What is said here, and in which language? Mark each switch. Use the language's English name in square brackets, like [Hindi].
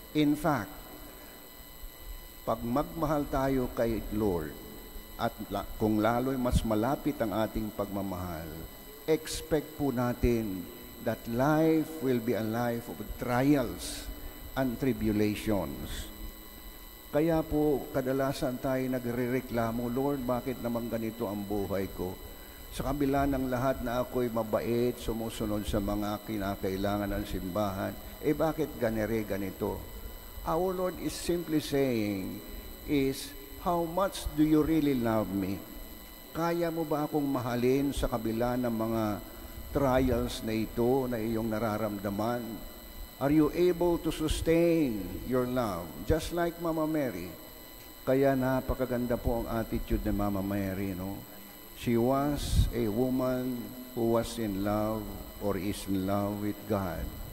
[English] In fact, [Filipino] pag magmahal tayo kay Lord at kung lalo'y mas malapit ang ating pagmamahal, expect po natin [English] that life will be a life of trials and tribulations. [Filipino] Kaya po, kadalasan tayo nagrereklamo, Lord, bakit naman ganito ang buhay ko? Sa kabila ng lahat na ako'y mabait, sumusunod sa mga kinakailangan ng simbahan, bakit ganito? [English] Our Lord is simply saying is, how much do you really love me? [Filipino] Kaya mo ba akong mahalin sa kabila ng mga trials na ito na iyong nararamdaman? [English] Are you able to sustain your love? Just like Mama Mary. [Filipino] Kaya napakaganda po ang attitude ni Mama Mary, no? [English] She was a woman who was in love or is in love with God.